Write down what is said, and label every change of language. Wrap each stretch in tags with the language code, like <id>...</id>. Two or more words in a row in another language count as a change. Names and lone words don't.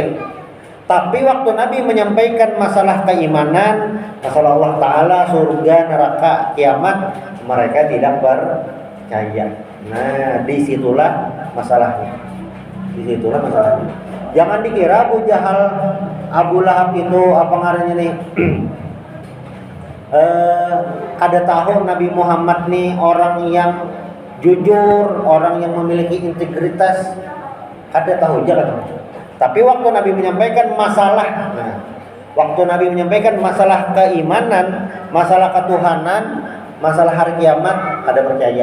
<id>Tapi waktu Nabi menyampaikan masalah keimanan, masalah Allah Ta'ala, surga, neraka, kiamat, mereka tidak percaya. Nah, disitulah masalahnya.</id> <bjn>Jangan dikira Abu Jahal, Abu Lahab itu apa ngarannya nih? Kada tahu Nabi Muhammad nih orang yang jujur, orang yang memiliki integritas. Kada tahu jalan.</bjn> <id>Tapi waktu Nabi menyampaikan masalah, waktu Nabi menyampaikan masalah keimanan, masalah ketuhanan, masalah hari kiamat, kada percaya.</id>